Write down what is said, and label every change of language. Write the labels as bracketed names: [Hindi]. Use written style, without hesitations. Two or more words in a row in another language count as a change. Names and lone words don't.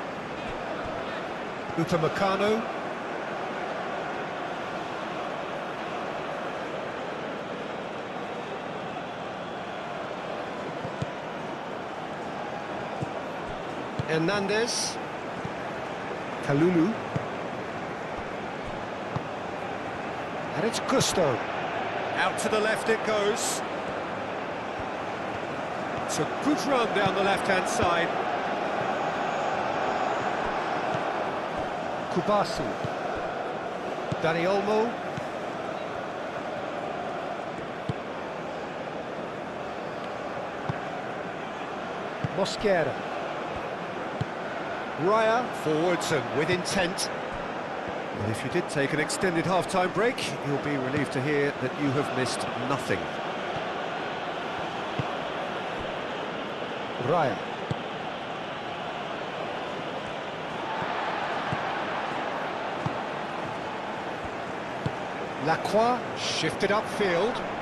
[English] Upamecano, Hernandez, Kalulu, and it's Gusto. Out to the left it goes. It's a good run down the left-hand side. Kubasi. Dani Olmo. Mosquera. Raya forwards and with intent. Well, if you did take an extended half-time break, you'll be relieved to hear that you have missed nothing. Raya. Lacroix shifted upfield.